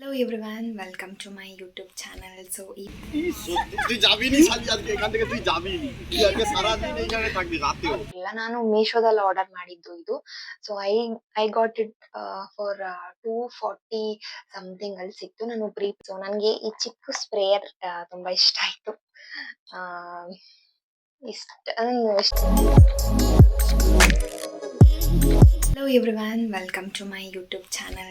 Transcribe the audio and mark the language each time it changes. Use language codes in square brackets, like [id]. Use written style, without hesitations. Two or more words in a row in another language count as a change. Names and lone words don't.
[en] Hello everyone, welcome to my YouTube channel. So [bn] তুই যাবি নি শালি আজকে এখান থেকে তুই যাবি নি তুই আজকে সারা দিন এইখানে থাকবি রাতেও [kn] ಇಲ್ಲ ನಾನು ಮೀಶೋದಲ್ಲಿ ಆರ್ಡರ್ ಮಾಡಿದ್ದು ಇದು. [en] so I got it for 240 something [kn] ಅಲ್ಲಿ ಸಿಕ್ತು. ನಾನು ಸೊ ನನಗೆ ಈ ಚಿಕ್ಕ ಸ್ಪ್ರೇಯರ್ ತುಂಬಾ ಇಷ್ಟ ಆಯ್ತು. [en] ಆ, ಇಷ್ಟ hello everyone, welcome to my YouTube channel.